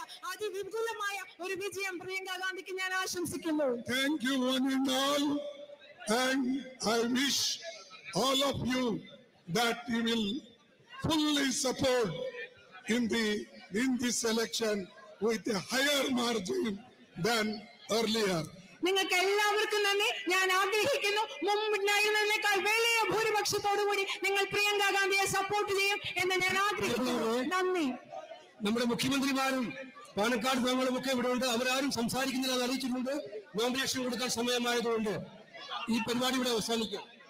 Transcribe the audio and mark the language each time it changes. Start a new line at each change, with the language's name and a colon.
Malayalam: അതിവിപുലമായ ഒരു വിജയം പ്രിയങ്ക ഗാന്ധിക്ക് ഞാൻ ആശംസിക്കുന്നു.
English: Thank you one and all, and I wish all of you that you will fully support in this election with a higher margin than earlier.
Malayalam: നിങ്ങൾക്ക് എല്ലാവർക്കും നന്ദി. ഞാൻ ആഗ്രഹിക്കുന്നു മുമ്പുണ്ടായിരുന്നതിനേക്കാൾ വലിയ ഭൂരിപക്ഷത്തോടുകൂടി നിങ്ങൾ പ്രിയങ്ക ഗാന്ധിയെ സപ്പോർട്ട് ചെയ്യും എന്ന് ഞാൻ ആഗ്രഹിക്കുന്നു. നന്ദി. നമ്മുടെ മുഖ്യമന്ത്രിമാരും പാണക്കാട് തങ്ങളും ഒക്കെ ഇവിടെ ഉണ്ട്. അവരാരും സംസാരിക്കുന്നില്ല എന്ന് അറിയിച്ചിട്ടുണ്ട്. നോമിനേഷൻ കൊടുക്കാൻ സമയമായതുകൊണ്ട് ഈ പരിപാടി ഇവിടെ അവസാനിക്കും.